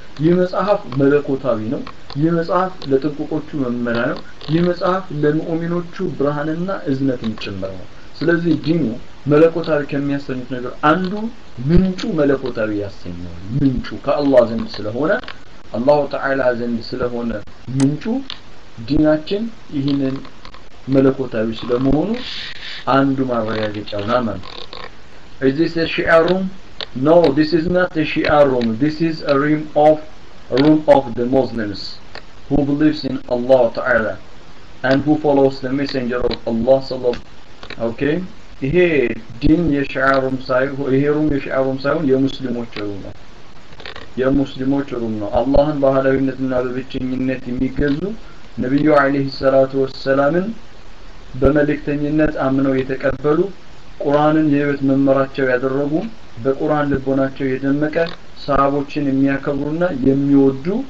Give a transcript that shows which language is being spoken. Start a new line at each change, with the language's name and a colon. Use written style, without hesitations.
Amharic: ይህ መጽሐፍ መለኮታዊ ነው። ይህ መጽሐፍ ለጥንቁቆቹ መመሪያ ነው። ይህ መጽሐፍ ለሙእሚኖቹ ብርሃንና እዝነትን ጭምር ነው። ስለዚህ ዲኑ መለኮታዊ ከሚያሰኙት ነገር አንዱ ምንጩ መለኮታዊ ያሰኘው ምንጩ ከአላህ ዘንድ ስለሆነ አላሁ ተዓላ ዘንድ ስለሆነ ምንጩ ዲናችን ይህንን መለኮታዊ ስለመሆኑ አንዱ ማረጋገጫው ነው ማለት ነው።
English: Is this a Shia room? No, this is not a Shia room. This is a room of the Muslims who believes in Allah Ta'ala and who follows the messenger of Allah sallallahu. Okay?
Amharic: ይሄ ዲን የሺዓ ሩም ሳይሆን ይሄ ሩም የሺዓ ሩም ሳይሆን የሙስሊሞች ሩም ነው። የሙስሊሞች ሩም ነው። አላህን በአህላዊነትና በብቸኝነት የሚገዙ ነብዩ አለይሂ ሰላቱ ወሰላምን በመልእክተኝነት አምነው የተቀበሉ ቁርአንን የህይወት መመራቸው ያደረጉ በቁርአን ልቦናቸው የደመቀ ሰሃቦችን የሚያከብሩና የሚወዱ